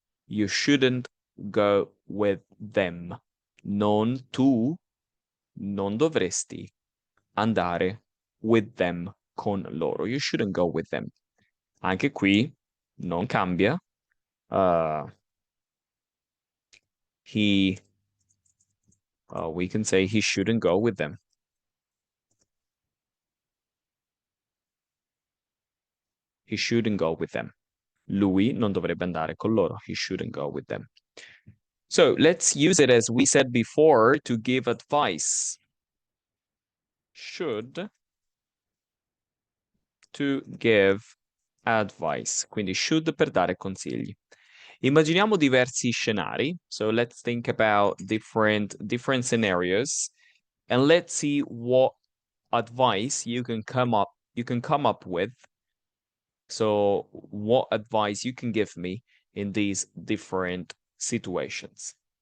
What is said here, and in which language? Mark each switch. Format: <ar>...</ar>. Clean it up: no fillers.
<en>You shouldn't go with them.</en> <it>Tu non dovresti andare</it> <en>with them</en> <it>con loro.</it> <en>You shouldn't go with them.</en> <it>Anche qui non cambia.</it> <en>We can say he shouldn't go with them. He shouldn't go with them.</en> <it>Lui non dovrebbe andare con loro.</it> <en>He shouldn't go with them. So let's use it as we said before to give advice. Should, to give advice.</en> <it>Quindi should per dare consigli. Immaginiamo diversi scenari.</it> <en>So let's think about different scenarios and let's see what advice you can come up with. So what advice you can give me in these different situations.</en>